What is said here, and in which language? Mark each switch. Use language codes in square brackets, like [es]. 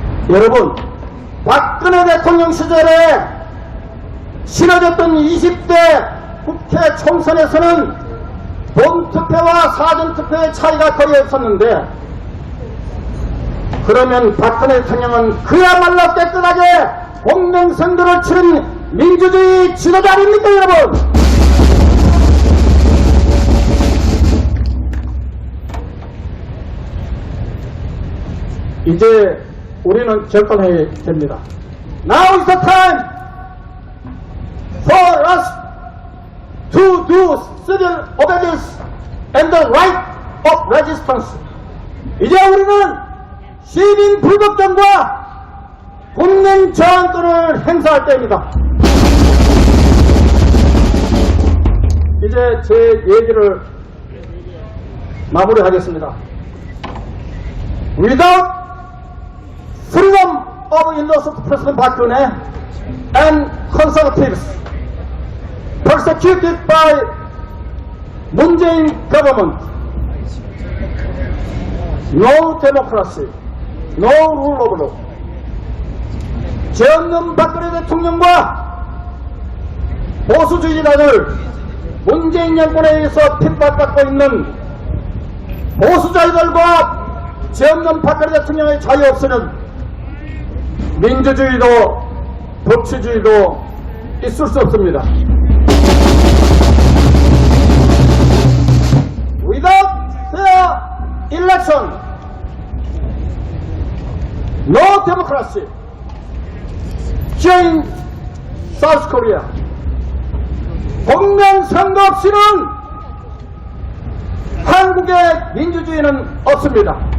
[ko] 여러분 박근혜 대통령 시절에 치러졌던 20대 국회 총선에서는 본투표와 사전투표의 차이가 거의 없었는데 그러면 박근혜 대통령은 그야말로 깨끗하게 공명선거를 치른 민주주의 지도자 아닙니까 여러분? 이제 우리는 결단해야 됩니다. [en] Now is the time for us to do civil obedience and the right of resistance. [ko] 이제 우리는 시민 불복종과 국민 저항권을 행사할 때입니다. 이제 제 얘기를 마무리하겠습니다. [en] Without freedom of innocent President Park Geun-hye and conservatives persecuted by Moon Jae-in government, no democracy, no rule of law. [ko] 죄 없는 박근혜 대통령과 보수주의자들 문재인 정권에 의해서 핍박받고 있는 보수자들과 죄 없는 박근혜 대통령의 자유 없이는 민주주의도 법치주의도 있을 수 없습니다. [en] Without fair election, no democracy. Here in South Korea, [ko] 공명선거 없이는 한국의 민주주의는 없습니다.